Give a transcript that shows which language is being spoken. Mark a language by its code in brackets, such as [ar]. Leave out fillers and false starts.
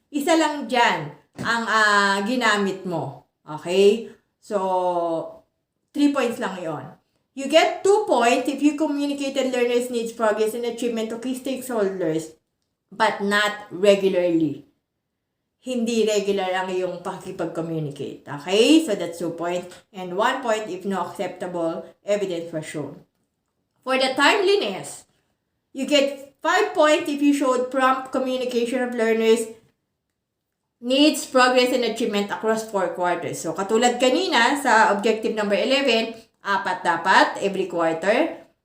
[tl] Isa lang dyan ang ginamit mo. Okay? So, 3 points lang yon. [en] You get 2 points if you communicated learners' needs, progress, and achievement to key stakeholders, but not regularly. [tl] Hindi regular ang iyong pakikipag-communicate. [en] Okay? So, that's 2 points. And 1 point if no acceptable evidence was shown. For the timeliness, you get 5 points if you showed prompt communication of learners' needs, progress, and achievement across 4 quarters. [tl] So, katulad kanina sa objective number 11, 4 dapat every quarter.